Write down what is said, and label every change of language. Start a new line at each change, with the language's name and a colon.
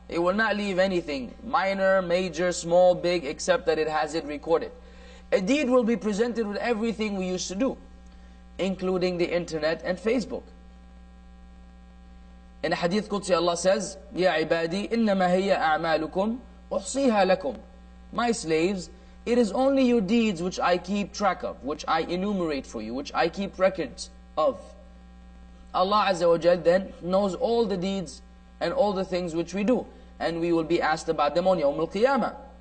English: It will not leave anything, minor, major, small, big, except that it has it recorded. A deed will be presented with everything we used to do, including the internet and Facebook. In a hadith Qudsi, Allah says,
Arabic: يَا عِبَادِي إِنَّمَا هِيَ أَعْمَالُكُمْ أُحْصِيهَا لَكُمْ.
English: My slaves, it is only your deeds which I keep track of, which I enumerate for you, which I keep records of. Allah Azza wa Jal then knows all the deeds and all the things which we do, and we will be asked about them on Yawm al-Qiyamah.